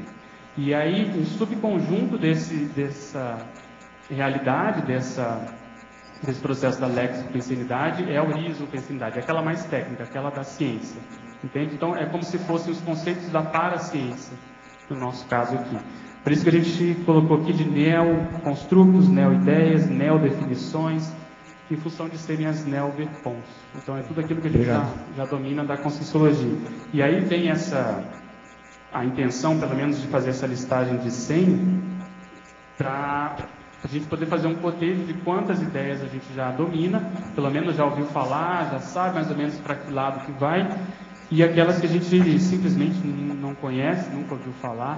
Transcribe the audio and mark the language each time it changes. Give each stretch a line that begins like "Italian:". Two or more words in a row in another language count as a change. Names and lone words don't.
Portuguese: E aí, um subconjunto dessa realidade, desse processo da lexico-pensenidade é a orismo-pensenidade, aquela mais técnica, aquela da ciência. Entende? Então, é como se fossem os conceitos da paraciência, no nosso caso aqui. Por isso que a gente colocou aqui de neoconstructos, neoideias, neodefinições, em função de serem as neoverpons. Então, é tudo aquilo que a gente já domina da conscienciologia. E aí vem a intenção, pelo menos, de fazer essa listagem de 100, para a gente poder fazer um cotejo de quantas ideias a gente já domina, pelo menos já ouviu falar, já sabe mais ou menos para que lado que vai, e aquelas que a gente simplesmente não conhece, nunca ouviu falar.